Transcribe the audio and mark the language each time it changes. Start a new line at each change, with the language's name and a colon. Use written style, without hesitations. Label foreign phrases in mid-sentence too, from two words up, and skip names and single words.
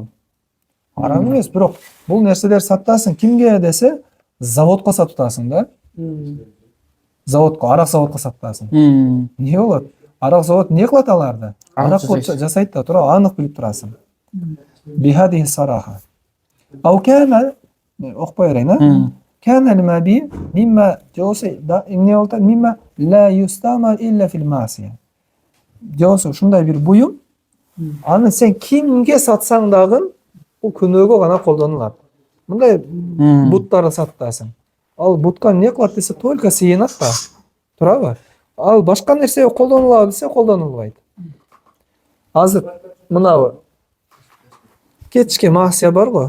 Kyrgyz: Арам эмес, бирок бул нерселер сатасың кимге десе, заводко сатып атасың да. Заводко, арак заводко сатып атасың. Эмне болот? Арак завод эмне кылат аларды? Арак Арак жасайт да, туура анык билип турасың.
Arabic: بهذه صراحة.
Kyrgyz: Ау кана окпой берейин, а? Кана
Arabic: المبيع مما
Kyrgyz: жосы эмне болот?
Arabic: مما لا يستعمل إلا في المعصية.
Kyrgyz: Жосы ушундай бир буюм, аны сен кимге сатсаң дагы бул күнөөгө гана колдонулат. Мындай буттарды сатасың. Ал бутка эмне кылат десе, только сыйынат да. Туурабы? Ал башка нерсеге колдонулабы десе, колдонулбайт. Азыр мынабы кечке маасия бар го.